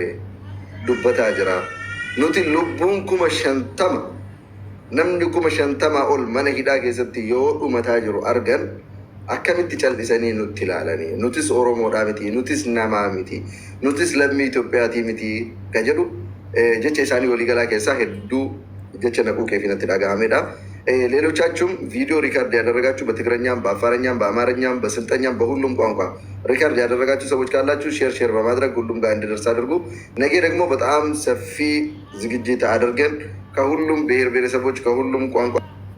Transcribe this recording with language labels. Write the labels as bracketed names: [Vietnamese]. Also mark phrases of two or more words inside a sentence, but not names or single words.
[Oromo] Dubbataa jira nuti lubbuun 50 namni 50 ol mana hidhaa keessatti yoo dhumataa jiru argan akkamitti callisanii nutti ilaalanii nutis Oromoodhaa miti nutis namaa miti nutis lammii Itoophiyaatii miti ka jedhu jecha isaanii waliigalaa keessaa hedduu jecha naquu keefinatti dhaga'amedha. [Amharic] ሌሎቻችሁም ቪዲዮ ሪካርድ ያደረጋችሁ በትግረኛም በአፋርኛም በአማርኛም በስልጠኛም በሁሉም ቋንቋ ሪካርድ ያደረጋችሁ ሰዎች ካላችሁ ሼር በማድረግ ሁሉም ጋር እንዲደርስ አድርጉ። ነገ ደግሞ በጣም ሰፊ ዝግጅት አድርገን ከሁሉም ብሔር ብሔረሰቦች ከሁሉም ቋንቋ